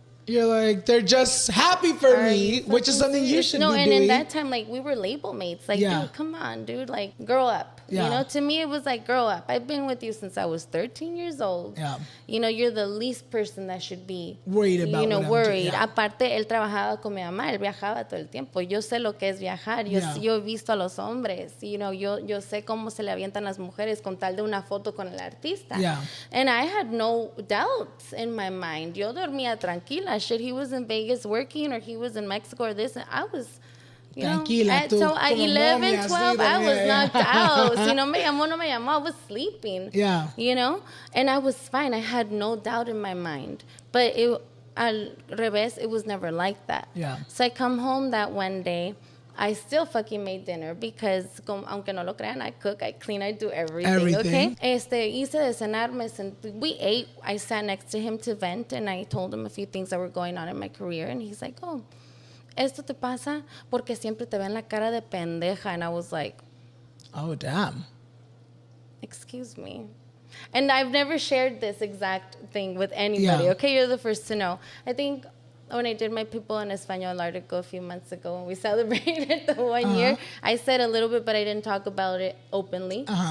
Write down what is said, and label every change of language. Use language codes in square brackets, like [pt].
[en] You're like, they're just happy for me, which is something you should be doing. No, and in that time, like, we were label mates. Like, dude, come on, dude. Like, grow up. Yeah. You know, to me, it was like, grow up. I've been with you since I was 13 years old. Yeah. You know, you're the least person that should be worried about, you know, worried. Yeah. [es] Aparte, él trabajaba con mi mamá. Él viajaba todo el tiempo. Yo sé lo que es viajar. Yo he visto a los hombres. [en] You know, [es] yo sé cómo se le avientan las mujeres con tal de una foto con el artista. Yeah. [en] And I had no doubts in my mind. [es] Yo dormía tranquila. [en] Shit, he was in Vegas working, or he was in Mexico, or this. And I was... You [es] Tranquila, [en] know, so at 11, 12, I was knocked out. [es] Si no me llamó, no me llamó. [en] I was sleeping. Yeah. You know? And I was fine. I had no doubt in my mind. But [es] al revés, [en] it was never like that. Yeah. So I come home that one day. I still fucking made dinner because, [es] aunque no lo crean, [en] I cook, I clean, I do everything. Okay? [es] Hice de cenar, [en] we ate. I sat next to him to vent, and I told him a few things that were going on in my career. And he's like, oh, [es] esto te pasa porque siempre te ven la cara de pendeja. [en] And I was like, oh, damn. Excuse me. And I've never shared this exact thing with anybody. Okay, you're the first to know. I think when I did my People in Espanol article a few months ago, when we celebrated the 1 year, I said a little bit, but I didn't talk about it openly.